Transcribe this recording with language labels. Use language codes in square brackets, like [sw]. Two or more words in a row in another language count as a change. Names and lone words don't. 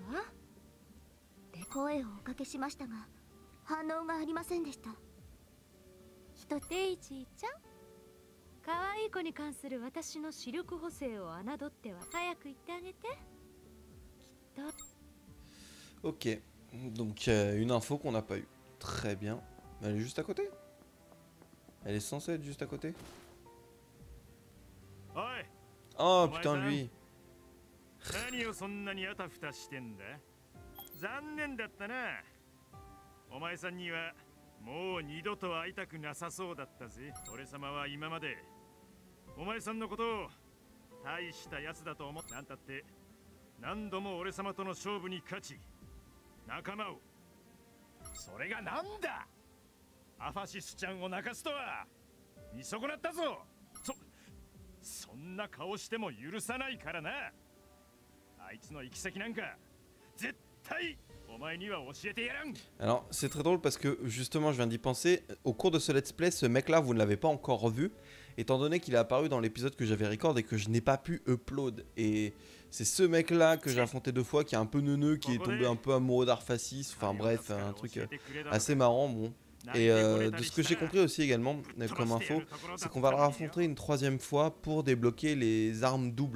[ja] で声をおかけしましたが反応がありませんでした。デイジーちゃん、可愛い子に関する私の視力補正を侮っては早く言ってあげて。きっと。 [fr] Ok, donc une info qu'on n'a pas eue. Très bien. Elle est juste à côté? Elle est censée être juste à côté? Oh putain lui. [ja] 何をそんなにあたふたしてんだ。残念だったな。お前さんにはもう二度と会いたくなさそうだったぜ。俺様は今までお前さんのことを大したやつだと思って、なんたって何度も俺様との勝負に勝ち仲間を。それがなんだ、アファシスちゃんを泣かすとは見損なったぞ。そんな顔しても許さないからな。あいつの行き先なんか絶対お前には教えてやらん。 [fr] Alors c'est très drôle parce que justement je viens d'y penser, au cours de ce [en] let's play, [fr] ce mec là vous ne l'avez pas encore vu, étant donné qu'il est apparu dans l'épisode que j'avais record et que je n'ai pas pu upload, et c'est ce mec là que j'ai affronté 2 fois, qui est un peu neuneux, qui est tombé un peu amoureux d'Arphasis, enfin bref, un truc assez marrant, bon. Et de ce que j'ai compris aussi également comme info, c'est qu'on va le raffronter une 3e fois pour débloquer les armes doubles.